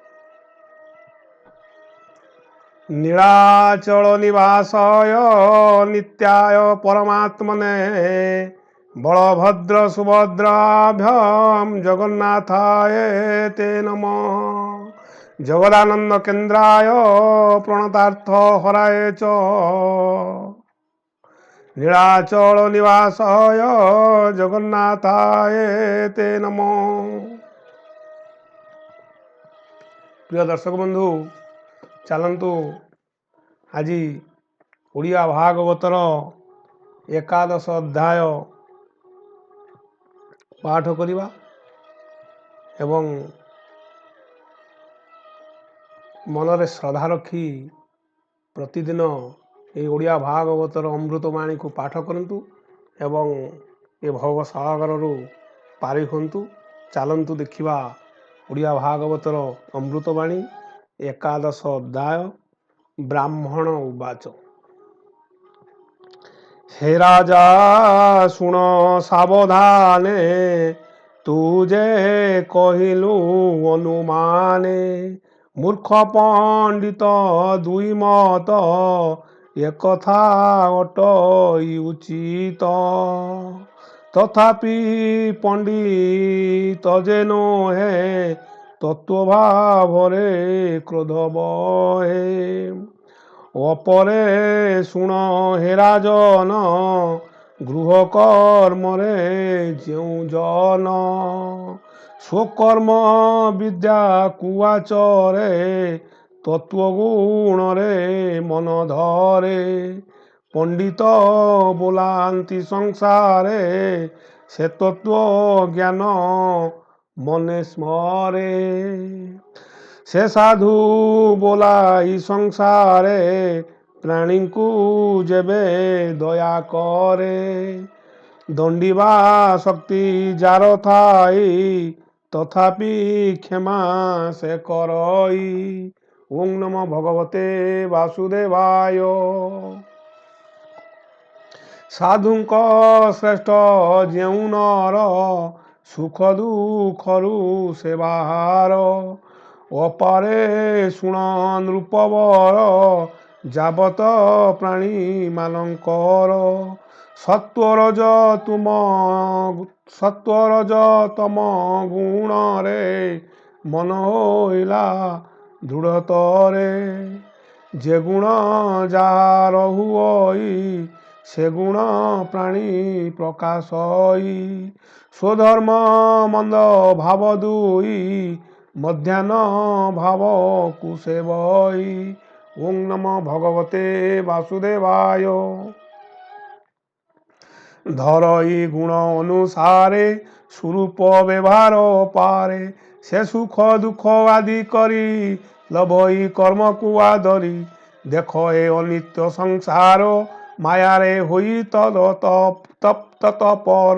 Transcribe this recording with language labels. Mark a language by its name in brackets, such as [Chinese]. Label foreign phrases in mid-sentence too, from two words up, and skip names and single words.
[Sanskrit] नीलाचल निवासाय नित्याय परमात्मने बलभद्र सुभद्राभ्याम जगन्नाथाय ते नमः। जगदानंद केन्द्राय प्रणतार्थ हराय च नीलाचल निवासाय जगन्नाथाय ते नमः। [Odia] ପ୍ରିୟ ଦର୍ଶକ ବନ୍ଧୁ, ଚାଲନ୍ତୁ ଆଜି ଓଡ଼ିଆ ଭାଗବତର ଏକାଦଶ ଅଧ୍ୟାୟ ପାଠ କରିବା ଏବଂ ମନରେ ଶ୍ରଦ୍ଧା ରଖି ପ୍ରତିଦିନ ଏ ଓଡ଼ିଆ ଭାଗବତର ଅମୃତବାଣୀ କୁ ପାଠ କରନ୍ତୁ ଏବଂ ଏ ଭବସାଗର ପାରି ହୁଅନ୍ତୁ। ଚାଲନ୍ତୁ ଦେଖିବା ଓଡ଼ିଆ ଭାଗବତର ଅମୃତବାଣୀ ଏକାଦଶ ଅଧ୍ୟାୟ। [Sanskrit] ब्राह्मण उवाच। [Odia] ହେ ରାଜା ଶୁଣ ସାବଧାନେ ତୁ ଯେ କହିଲୁ ଅନୁମାନେ ମୂର୍ଖ ପଣ୍ଡିତ ଦୁଇ ମତ ଏକ କଥା ଅଟଇ ଉଚିତ। ତଥାପି ପଣ୍ଡିତ ଯେ ନୋହେ ତତ୍ତ୍ୱ ଭାବରେ କ୍ରୋଧ ବହେ। ଅପରେ ଶୁଣ ହେ ରାଜନ ଗୃହ କର୍ମରେ ଯେଉଁ ଜନ ସ୍ୱକର୍ମ ବିଦ୍ୟା କୁଆଚରେ ତତ୍ତ୍ୱଗୁଣ ରେ ମନ ଧରେ। ପଣ୍ଡିତ ବୋଲାନ୍ତି ସଂସାରେ ସେ ତତ୍ତ୍ୱ ଜ୍ଞାନ ମନେ ସ୍ମରେ। ସେ ସାଧୁ ବୋଲାଇ ସଂସାରେ ପ୍ରାଣୀ କୁ ଯେବେ ଦୟା କରେ। ଦଣ୍ଡିବା ଶକ୍ତି ଯାର ଥାଇ ତଥାପି କ୍ଷମା ସେ କରଇ। [Sanskrit] ओम नमो भगवते वासुदेवाय। [Odia] ସାଧୁଙ୍କ ଶ୍ରେଷ୍ଠ ଯେଉଁ ନର ସୁଖ ଦୁଖରୁ ସେବାହାର। ଅପାରେ ଶୁଣ ନୃପବର ଯାବତ ପ୍ରାଣୀ ମାନକର। ସତ୍ତ୍ୱରଜ ତମ ଗୁଣ ରେ ମନ ହୋଇଲା ଦୃଢ଼ତରେ। ଯେ ଗୁଣ ଯାର ହୁଇ ସେ ଗୁଣ ପ୍ରାଣୀ ପ୍ରକାଶଇ। ସ୍ୱଧର୍ମ ମନ୍ଦ ଭାବ ଦୁଇ ମଧ୍ୟାହ୍ନ ଭାବ କୁସେବଇ। [Sanskrit] ओम नमो भगवते वासुदेवाय। [Odia] ଧରଇ ଗୁଣ ଅନୁସାରେ ସ୍ୱରୂପ ବ୍ୟବହାର ପାରେ। ସେ ସୁଖ ଦୁଖ ଆଦି କରି ଲଭଇ କର୍ମ କୁ ଆଦରି। ଦେଖ ଏ ଅନିତ୍ୟ ସଂସାର ମାୟାରେ ହୋଇ ତତ୍ପର।